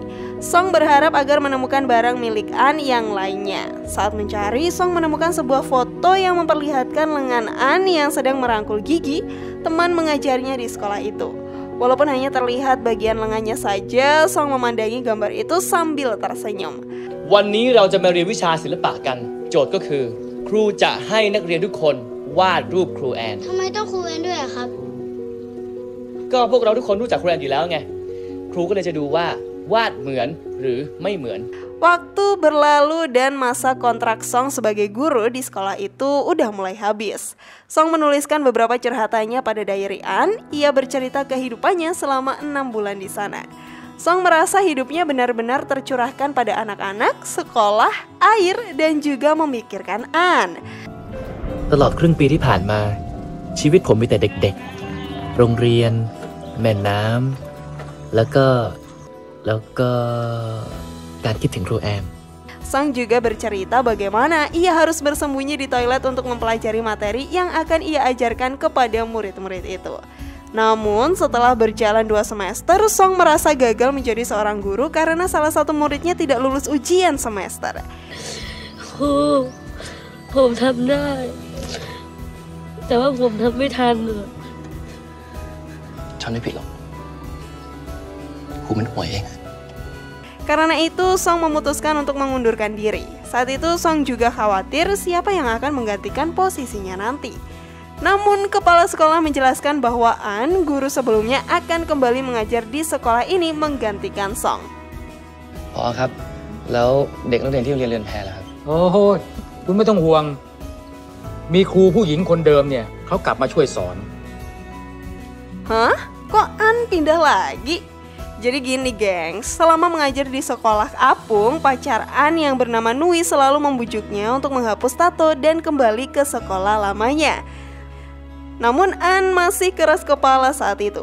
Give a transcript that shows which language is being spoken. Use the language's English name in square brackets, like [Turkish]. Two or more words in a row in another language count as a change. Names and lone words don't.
[Indonesian] Song berharap agar menemukan barang milik An yang lainnya. Saat mencari, Song menemukan sebuah foto yang memperlihatkan lengan An yang sedang merangkul Gigi, teman mengajarnya di sekolah itu. Walaupun hanya terlihat bagian lengannya saja, Song memandangi gambar itu sambil tersenyum. [Thai] วันนี้เราจะมาเรียนวิชาศิลปะกัน โจทย์ก็คือ ครูจะให้นักเรียนทุกคนวาดรูปครูแอน ทำไมต้องครูแอนด้วยอะครับ ก็พวกเราทุกคนรู้จักครูแอนอยู่แล้วไง ครูก็เลยจะดูว่าวาดเหมือนหรือไม่เหมือน [Indonesian] Waktu berlalu dan masa kontrak Song sebagai guru di sekolah itu udah mulai habis. Song menuliskan beberapa curhatannya pada diary An. Ia bercerita kehidupannya selama 6 bulan di sana. Song merasa hidupnya benar-benar tercurahkan pada anak-anak, sekolah, air, dan juga memikirkan An. [Thai] ตลอดครึ่งปีที่ผ่านมาชีวิตผมมีแต่เด็กๆโรงเรียนแม่น้ำแล้วก็การคิดถึงครูแอน [Indonesian] Song juga bercerita bagaimana ia harus bersembunyi di toilet untuk mempelajari materi yang akan ia ajarkan kepada murid-murid itu. Namun setelah berjalan 2 semester, Song merasa gagal menjadi seorang guru karena salah satu muridnya tidak lulus ujian semester. [Thai] ผมทำได้ แต่ว่าผมทำไม่ทัน ฉันไม่ผิดหรอกครูมันห่วยเอง [Indonesian] Karena itu, Song memutuskan untuk mengundurkan diri. Saat itu, Song juga khawatir siapa yang akan menggantikan posisinya nanti. Namun, kepala sekolah menjelaskan bahwa An, guru sebelumnya, akan kembali mengajar di sekolah ini menggantikan Song. [Thai] พอครับแล้วเด็กนักเรียนที่โรงเรียนเรือนแพล่ะครับ โอ้โหคุณไม่ต้องห่วงมีครูผู้หญิงคนเดิมเนี่ยเขากลับมาช่วยสอน [Indonesian] Hah? Kok An pindah lagi? Jadi gini gengs, selama mengajar di sekolah apung, pacar An yang bernama Nui selalu membujuknya untuk menghapus tato dan kembali ke sekolah lamanya. Namun An masih keras kepala saat itu.